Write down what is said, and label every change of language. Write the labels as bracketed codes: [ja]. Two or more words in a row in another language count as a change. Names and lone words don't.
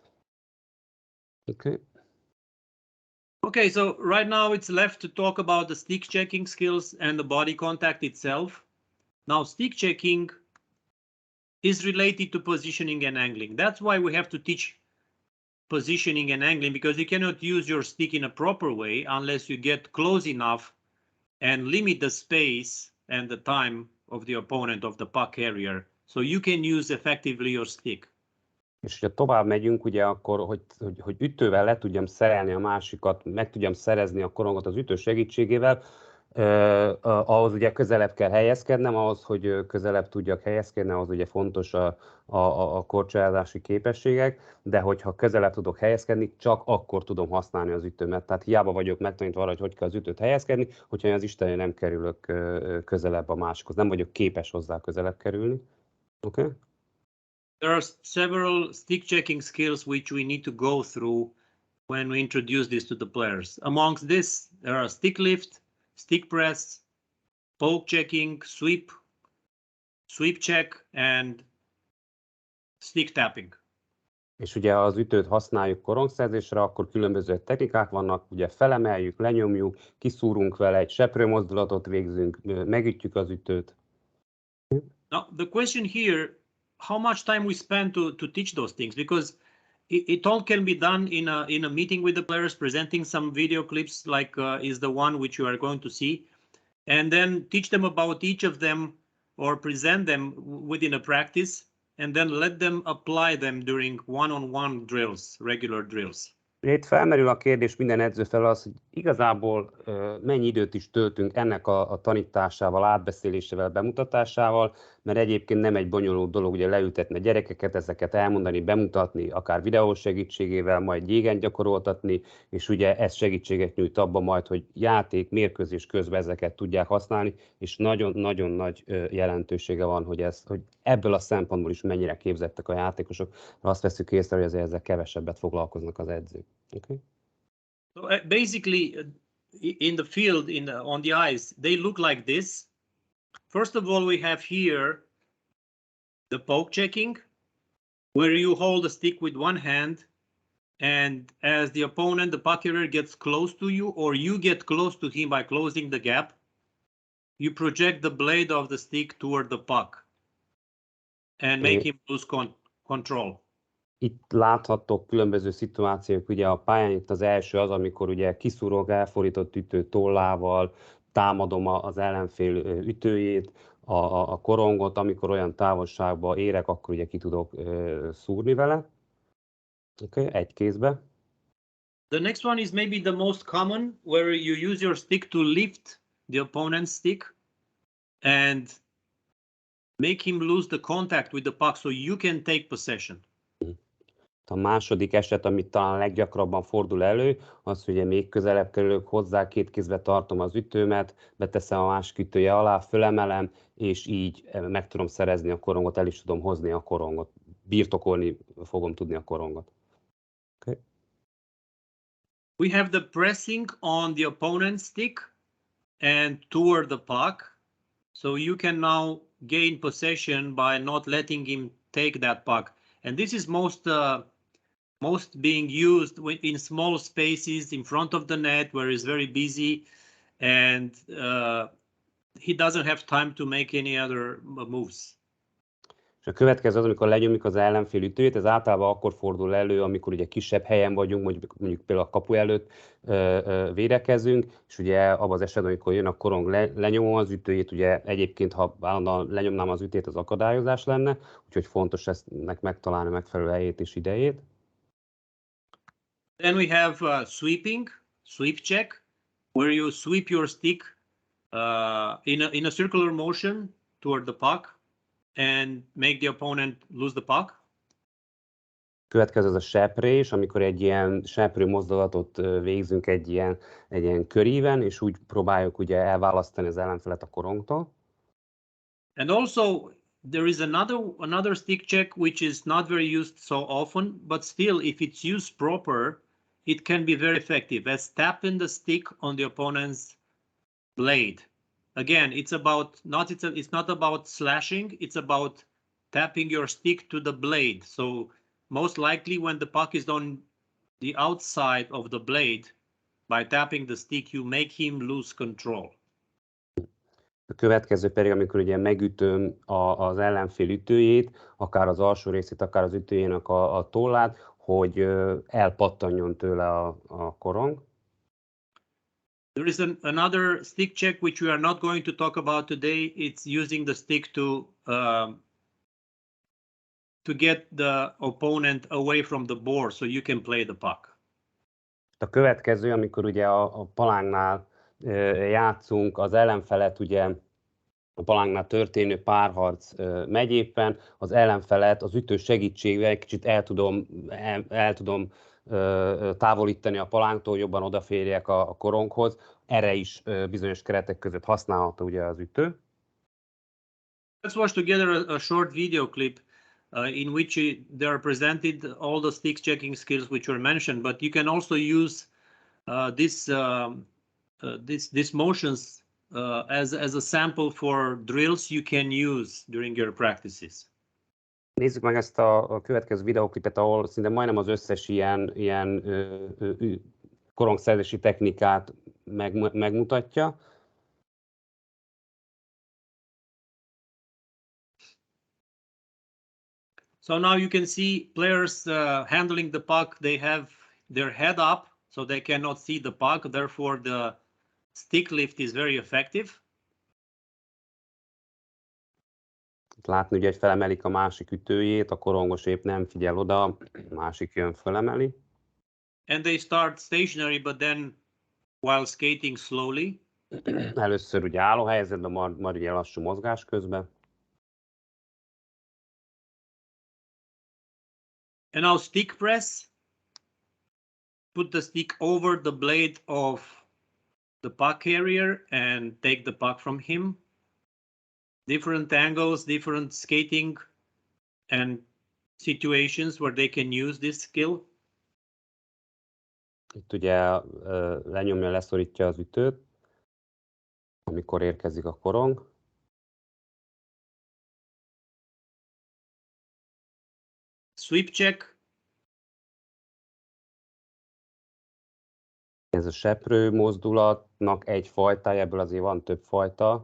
[en] Okay, so right now it's left to talk about the stick checking skills and the body contact itself. Now stick checking is related to positioning and angling. That's why we have to teach positioning and angling, because you cannot use your stick in a proper way unless you get close enough and limit the space and the time of the opponent, of the puck carrier, so you can use effectively your stick. [hu] És hogyha tovább megyünk, ugye akkor, hogy ütővel le tudjam szerelni a másikat, meg tudjam szerezni a korongot az ütő segítségével, ahhoz ugye közelebb kell helyezkednem, ahhoz, hogy közelebb tudjak helyezkedni, ahhoz ugye fontos a korcsolyázási képességek, de hogyha közelebb tudok helyezkedni, csak akkor tudom használni az ütőmet. Tehát hiába vagyok megtanítva arra, hogy kell az ütőt helyezkedni, hogyha én az Istenre nem kerülök közelebb a másikhoz, nem vagyok képes hozzá közelebb kerülni. [en] Okay? There are several stick checking skills which we need to go through when we introduce this to the players. Amongst this, there are stick lift, stick press, poke checking, sweep check, and stick tapping. [hu] És ugye az ütőt használjuk korongszerzésre, akkor különböző technikák vannak, ugye felemeljük, lenyomjuk, kiszúrunk vele, egy seprő mozdulatot végzünk, megütjük az ütőt. [en] Now, the question here, how much time we spend to teach those things, because it all can be done in a meeting with the players, presenting some video clips like is the one which you are going to see, and then teach them about each of them or present them within a practice, and then let them apply them during one-on-one drills, regular drills. [hu] Itt felmerül a kérdés minden edző fel az, hogy igazából mennyi időt is töltünk ennek a tanításával, átbeszélésével, bemutatásával, mert egyébként nem egy bonyolult dolog ugye leültetni a gyerekeket, ezeket elmondani, bemutatni, akár videó segítségével, majd jégen gyakoroltatni, és ugye ez segítséget nyújt abban majd, hogy játék, mérkőzés közben ezeket tudják használni, és nagyon-nagyon nagy jelentősége van, hogy ebből a szempontból is mennyire képzettek a játékosok, mert azt veszük észre, hogy ezzel kevesebbet foglalkoznak az edzők. [en] Okay. So basically, in the field, on the ice, they look like this. First of all, we have here the poke checking, where you hold the stick with one hand, and as the opponent, the puck carrier, gets close to you, or you get close to him by closing the gap, you project the blade of the stick toward the puck and make him lose control. [hu] Itt láthatók különböző szituációk, ugye a pályán itt az első az, amikor ugye kiszúrok elfordított ütő tollával, támadom az ellenfél ütőjét, a korongot, amikor olyan távolságba érek, akkor ugye ki tudok szúrni vele. Okay, egy kézbe. [en] The next one is maybe the most common, where you use your stick to lift the opponent's stick and make him lose the contact with the puck so you can take possession. [hu] A második eset, amit talán leggyakrabban fordul elő, az, hogy még közelebb kerülök hozzá, két kézbe tartom az ütőmet, beteszem a másik ütője alá, fölemelem, és így meg tudom szerezni a korongot, el is tudom hozni a korongot. Birtokolni fogom tudni a korongot. [en] Okay. We have the pressing on the opponent's stick and toward the puck. So you can now gain possession by not letting him take that puck. And this is most being used in small spaces in front of the net where he's very busy and he doesn't have time to make any other moves. [hu] És a következő az, amikor lenyomjuk az ellenfél ütőjét, ez általában akkor fordul elő, amikor ugye kisebb helyen vagyunk, mondjuk például a kapu előtt védekezünk, és ugye abban az esetben, amikor jön a korong, lenyomom az ütőjét, ugye egyébként, ha állandóan lenyomnám az ütőjét, az akadályozás lenne, úgyhogy fontos ennek megtalálni megfelelő helyét és idejét. [en] Then we have sweep check, where you sweep your stick in a circular motion toward the puck and make the opponent lose the puck. [hu] Következő az a seprés, amikor egy ilyen seprő mozdulatot végzünk egy ilyen köríven, és úgy próbáljuk ugye elválasztani az ellenfelet a korongtól. [en] And also there is another stick check which is not very used so often, but still if it's used proper, it can be very effective. As tapping the stick on the opponent's blade. Again, it's not about slashing, it's about tapping your stick to the blade. So most likely when the puck is on the outside of the blade, by tapping the stick, you make him lose control. [hu] A következő pedig, amikor ugye megütöm az ellenfél ütőjét, akár az alsó részét, akár az ütőjének a tollát, hogy elpattanjon tőle a korong. [en] There is another stick check which we are not going to talk about today. It's using the stick to get the opponent away from the board so you can play the puck. [hu] A következő, amikor ugye a palángnál játszunk, az ellenfelet ugye a palángnál történő párharc megy éppen, az ellenfelet az ütő segítségével egy kicsit el tudom távolítani a palánktól, jobban odaférjek a koronghoz. Erre is bizonyos keretek között használható ugye az ütő. [en] Let's watch together a short video clip in which they are presented all the stick checking skills which were mentioned, but you can also use these motions as a sample for drills you can use during your practices. [hu] Nézzük meg ezt a következő videóklipet, ahol szinte majdnem az összes ilyen korongszerzési technikát megmutatja. [en] So now you can see players handling the puck. They have their head up, so they cannot see the puck. Therefore, the stick lift is very effective. [hu] Látni ugye, hogy felemelik a másik ütőjét, a korongos épp nem figyel oda, a másik jön, felemeli. [en] And they start stationary, but then while skating slowly. [hu] Először ugye álló helyzetben, majd ugye lassú mozgás közben. [en] And now stick press. Put the stick over the blade of the puck carrier and take the puck from him. Different angles, different skating and situations where they can use this skill. [hu] Itt ugye lenyomja, leszorítja az ütőt, amikor érkezik a korong. [en] Sweep check. [hu] Ez a seprő mozdulatnak egy fajtája, ebből azért van több fajta.